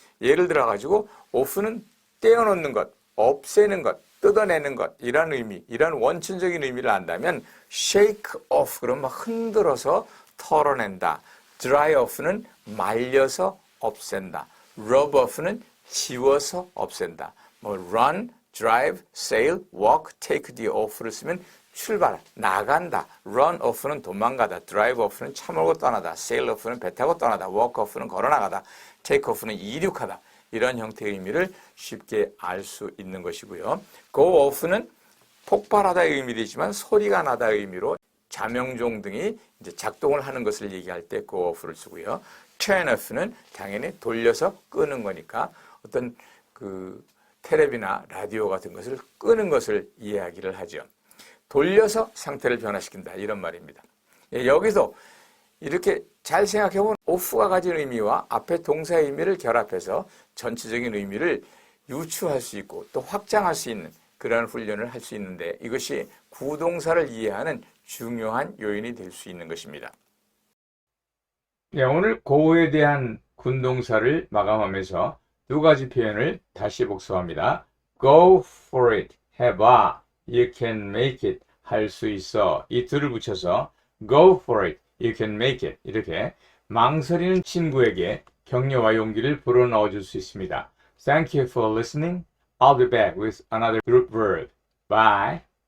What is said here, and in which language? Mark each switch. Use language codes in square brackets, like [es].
[ko] 예를 들어 가지고 off는 떼어놓는 것, 없애는 것, 뜯어내는 것 이런 의미, 이런 원천적인 의미를 안다면 shake off 그러면 막 흔들어서 털어낸다. dry off는 말려서 없앤다. rub off는 지워서 없앤다. 뭐 run, drive, sail, walk, take the off를 쓰면 출발, 나간다. run off는 도망가다. drive off는 차 몰고 떠나다. sail off는 배 타고 떠나다. walk off는 걸어 나가다. take off는 이륙하다. 이런 형태의 의미를 쉽게 알 수 있는 것이고요. go off는 폭발하다의 의미도 있지만 소리가 나다의 의미로 자명종 등이 이제 작동을 하는 것을 얘기할 때 go off를 쓰고요. turn off는 당연히 돌려서 끄는 거니까 어떤 그 텔레비나 라디오 같은 것을 끄는 것을 이야기를 하죠. 돌려서 상태를 변화시킨다 이런 말입니다. 예, 여기서 이렇게 잘 생각해보면 off가 가진 의미와 앞에 동사의 의미를 결합해서 전체적인 의미를 유추할 수 있고 또 확장할 수 있는 그런 훈련을 할 수 있는데 이것이 구동사를 이해하는 중요한 요인이 될 수 있는 것입니다. 네, 오늘 go에 대한 군동사를 마감하면서 두 가지 표현을 다시 복습합니다. [en] Go for it, [ko] 해봐. [en] You can make it, [ko] 할 수 있어. 이 둘을 붙여서 [en] Go for it, you can make it. [ko] 이렇게 망설이는 친구에게 격려와 용기를 불어넣어 줄 수 있습니다. [en] Thank you for listening. I'll be back with another group verb. Bye.